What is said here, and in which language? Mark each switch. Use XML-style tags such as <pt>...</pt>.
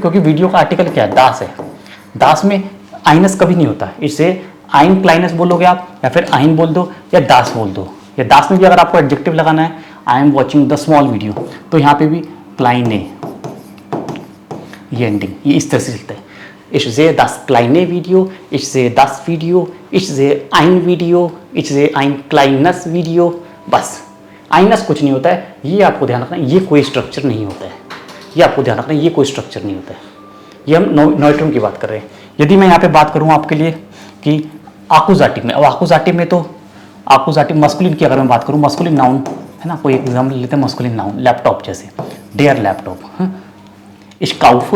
<hi>क्योंकि वीडियो का आर्टिकल क्या है, दास है। दास में आइनस कभी नहीं होता, इससे आइन क्लाइनस बोलोगे आप, या फिर आइन बोल दो या दास बोल दो। या दास में भी अगर आपको एडजेक्टिव लगाना है,</hi> <en>I am watching the small video,</en> <hi>तो यहाँ पे भी क्लाइने, ये एंडिंग, ये इस तरह से चलता है।</hi> <de>Ich sehe das kleine Video, ich sehe das Video, ich sehe ein Video, ich sehe ein kleines Video, बस।</de> <hi>आइनस कुछ नहीं होता है, ये आपको ध्यान रखना है, ये कोई स्ट्रक्चर नहीं होता है, ये आपको ध्यान रखना है, ये कोई स्ट्रक्चर नहीं होता है। ये हम नोइट्रम की बात कर रहे हैं। यदि मैं यहाँ पे बात करूँ आपके लिए कि आकुजाटिव में, अब आकुजाटिव में तो आकुजाटिव मस्कुलिन की अगर मैं बात करूँ, मस्कुलिन नाउन है ना, कोई एग्जाम्पल लेते हैं मस्कुलिन नाउन, लैपटॉप जैसे,</hi> <de>डेयर लैपटॉप, इश्काउफ।</de>